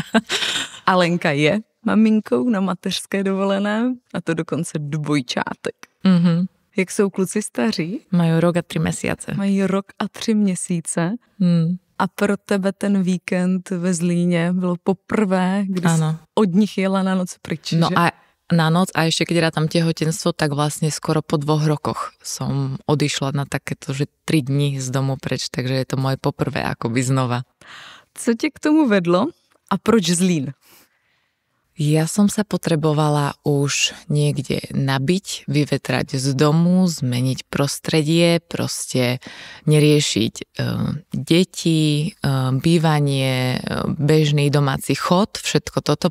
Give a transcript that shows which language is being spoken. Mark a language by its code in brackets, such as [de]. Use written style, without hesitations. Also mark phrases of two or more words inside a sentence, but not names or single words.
[cs] A Lenka je maminkou na mateřské dovolené, a to dokonce dvojčátek. Jak jsou kluci staří? [sk] Majú rok a 3 mesiace. [cs] Mají rok a 3 měsíce. A pro tebe ten víkend ve Zlíně bylo poprvé, kdy jsi od nich jela na noc pryč, [sk] No [cs] že? [sk] a na noc, a ešte keď rátam tehotenstvo, tak vlastne skoro po 2 rokoch som odišla na takéto, že 3 dní z domu preč, takže je to moje poprvé akoby znova. [cs] Co tě k tomu vedlo a proč Zlín? [sk] Ja som sa potrebovala už niekde nabiť, vyvetrať z domu, zmeniť prostredie, proste neriešiť deti, bývanie, bežný domáci chod, všetko toto.